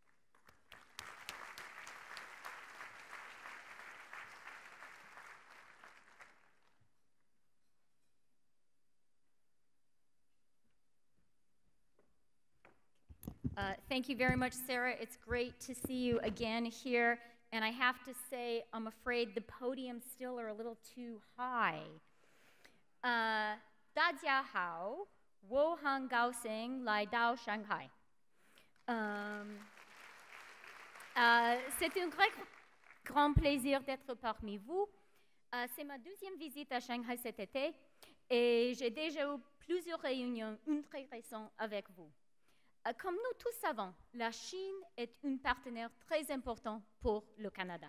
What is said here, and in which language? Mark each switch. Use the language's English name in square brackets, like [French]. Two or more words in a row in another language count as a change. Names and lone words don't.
[English] Thank you very much, Sarah. It's great to see you again here. And I have to say, I'm afraid the podiums still are a little too high. [Chinese] 大家好，我很高兴来到上海。 [French] C'est un grand plaisir d'être parmi vous. C'est ma deuxième visite à Shanghai cet été et j'ai déjà eu plusieurs réunions intéressantes avec vous. Comme nous tous savons, la Chine est un partenaire très important pour le Canada.